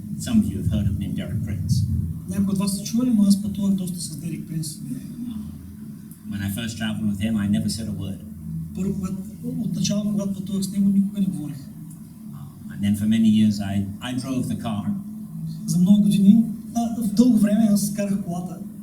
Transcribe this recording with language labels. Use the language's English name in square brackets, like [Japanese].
[English] Some of you have heard of him, Д-р Принц. [Bulgarian] Някои от вас са чували, но аз пътувах доста с Д-р Принц. [English] When I first traveled with him, I never said a word. [Bulgarian] Първо, отначало, когато пътувах с него, никога не говорих. [English] And then for many years, I drove the car. [Bulgarian] За много години, в дълго време аз карах колата.